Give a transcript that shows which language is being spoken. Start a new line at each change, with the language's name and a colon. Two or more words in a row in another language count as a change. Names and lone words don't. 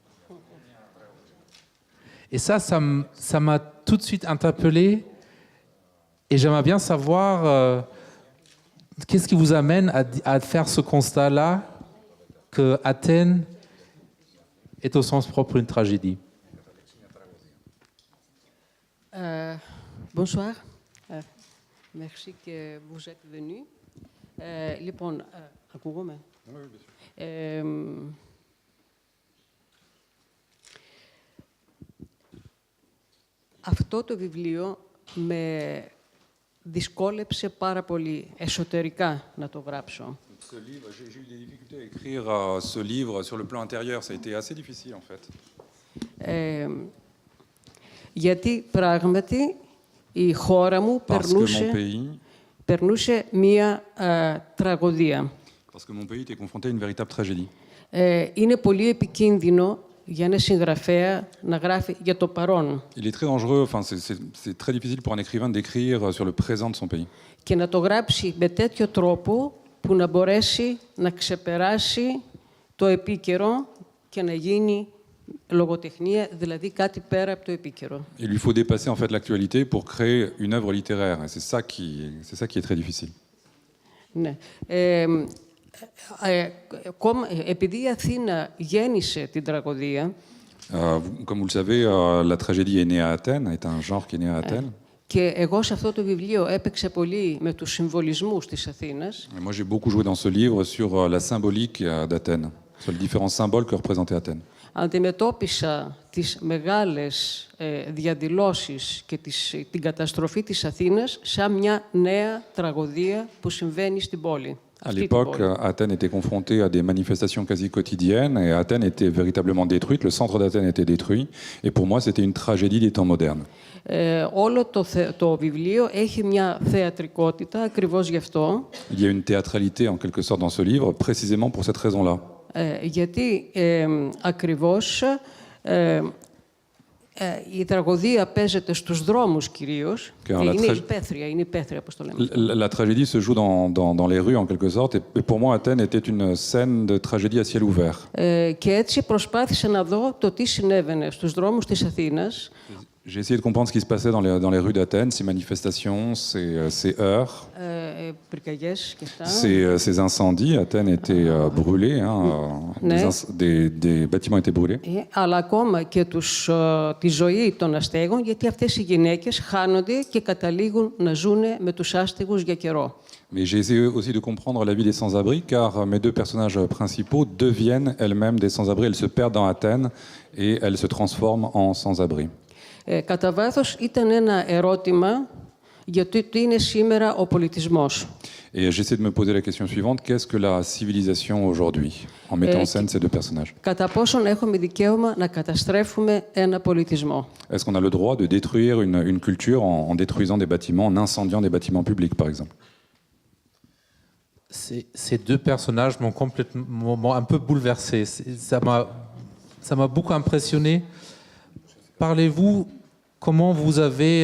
French: Et ça m'a tout de suite interpellé, et j'aimerais bien savoir qu'est-ce qui vous amène à faire ce constat-là, que Athènes est au sens propre une tragédie. Bonsoir. Merci que vous êtes venu.
Greek: Λοιπόν, ακούγομαι. Αυτό το βιβλίο με δυσκόλεψε πάρα πολύ εσωτερικά να το γράψω.
French: J'ai eu des difficultés à écrire ce livre sur le plan intérieur. Ça a été assez difficile, en fait.
Greek: Γιατί πράγματι η χώρα μου περνούσε μία τραγωδία.
French: Parce que mon pays était confronté à une véritable tragédie.
Greek: Είναι πολύ επικίνδυνο για ένα συγγραφέα να γράφει για το παρόν.
French: Il est très dangereux, enfin, c'est très difficile pour un écrivain d'écrire sur le présent de son pays.
Greek: Και να το γράψει με τέτοιο τρόπο που να μπορέσει να ξεπεράσει το επίκαιρο και να γίνει λογοτεχνία, δηλαδή κάτι πέρα από το επίκαιρο.
French: Il lui faut dépasser en fait l'actualité pour créer une œuvre littéraire. Et c'est ça qui est très difficile.
Greek: Ναι. Επειδή η Αθήνα γέννησε την τραγωδία,
French: Comme vous le savez, la tragédie est née à Athènes, est un genre qui est né à Athènes.
Greek: και εγώ σε αυτό το βιβλίο έπαιξα πολύ με τους συμβολισμούς της Αθήνας.
French: Et moi, j'ai beaucoup joué dans ce livre sur la symbolique d'Athènes, sur les différents symboles que représentait Athènes.
Greek: Αντιμετώπισα τις μεγάλες διαδηλώσεις και την καταστροφή της Αθήνας σαν μια νέα τραγωδία που συμβαίνει στην πόλη.
French: À l'époque, Athènes était confrontée à des manifestations quasi quotidiennes et Athènes était véritablement détruite, le centre d'Athènes était détruit et pour moi c'était une tragédie des temps modernes.
Greek: Όλο το βιβλίο έχει μια θεατρικότητα ακριβώς γι' αυτό.
French: Il y a une théâtralité en quelque sorte dans ce livre, précisément pour cette raison-là.
Greek: Γιατί ακριβώς η τραγωδία παίζεται στους δρόμους κυρίως. Είναι υπαίθρια, όπως το λέμε.
French: La tragédie se joue dans les rues en quelque sorte et pour moi Athènes était une scène de tragédie à ciel ouvert.
Greek: Και έτσι προσπάθησα να δω το τι συνέβαινε στους δρόμους της Αθήνας.
French: J'ai essayé de comprendre ce qui se passait dans les rues d'Athènes, ces manifestations, ces heurts, ces incendies. Athènes était brûlée, des bâtiments étaient brûlés.
Greek: Αλλά ακόμα και τη ζωή των αστέγων, γιατί αυτές οι γυναίκες χάνονται και καταλήγουν να ζουν με τους άστεγους για καιρό.
French: Mais j'ai essayé aussi de comprendre la vie des sans-abri, car mes deux personnages principaux deviennent elles-mêmes des sans-abri. Elles se perdent dans Athènes et elles se transforment en sans-abri.
Greek: Κατά βάθος ήταν ένα ερώτημα για το τι είναι σήμερα ο πολιτισμός.
French: Et j'essaie de me poser la question suivante, qu'est-ce que la civilisation aujourd'hui, en mettant en scène ces deux personnages?
Greek: Κατά πόσον έχουμε δικαίωμα να καταστρέφουμε ένα πολιτισμό.
French: Est-ce qu'on a le droit de détruire une culture en détruisant des bâtiments, en incendiant des bâtiments publics, par exemple? Ces deux personnages m'ont un peu bouleversé. Ça m'a beaucoup impressionné. Parlez-vous comment vous avez...